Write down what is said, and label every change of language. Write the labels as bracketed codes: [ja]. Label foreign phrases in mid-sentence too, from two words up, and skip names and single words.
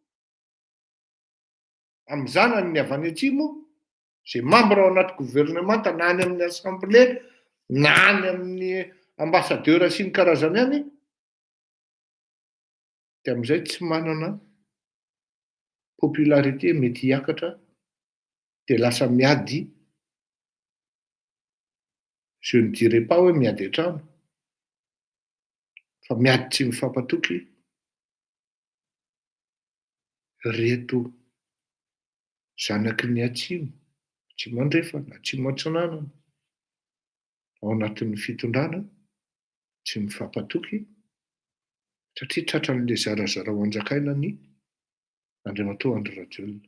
[mg] amin'ny zanany ny avy any atsimo, izay membre ao anaty gouvernemanta na any amin'ny assemblée na any amin'ny ambassadeur sy ny karazany any, dia amin'izay tsy manana popularité, mety hiakatra, dia lasa miady. [fr] Je ne dirais pas [mg] hoe miady hatrany, fa miady tsy mifampatoky reto zanaky ny atsimo, atsimo andrefana, atsimo atsinanana, ao anatin'ny fitondrana, tsy mifampatoky, satria tratran'ilay zarazara ao an-jakaina ny Andriamatoa Andry Rajoelina.